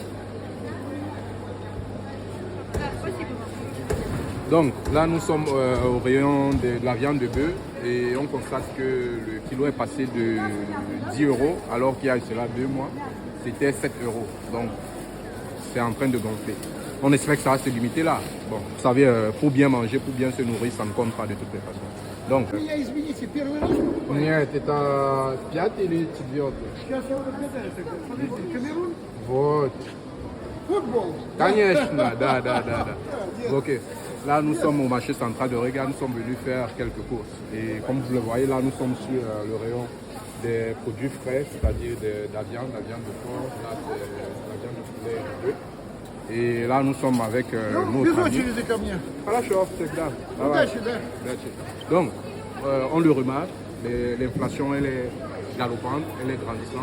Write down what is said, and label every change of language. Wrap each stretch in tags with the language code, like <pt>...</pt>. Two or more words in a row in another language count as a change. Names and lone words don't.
<fr>Donc là, nous sommes au rayon de la viande de bœuf et on constate que le kilo est passé de 10 euros alors qu'il y a cela 2 mois, c'était 7 euros. Donc c'est en train de gonfler. On espère que ça va se limiter là. Bon, vous savez, pour bien manger, pour bien se nourrir, ça ne compte pas de toutes les façons. Donc,</fr> <ru>нет, это 5 или 4? Вот. Конечно, да.</ru> <fr>Ok. Là, nous sommes au marché central de Riga. Nous sommes venus faire quelques courses. Et comme vous le voyez, là, nous sommes sur le rayon des produits frais, c'est-à-dire de la viande de porc, là, c'est la viande de poulet et de bœuf. Et là, nous sommes avec notre ami. Donc, on le remarque, l'inflation, elle est galopante, elle est grandissante.</fr>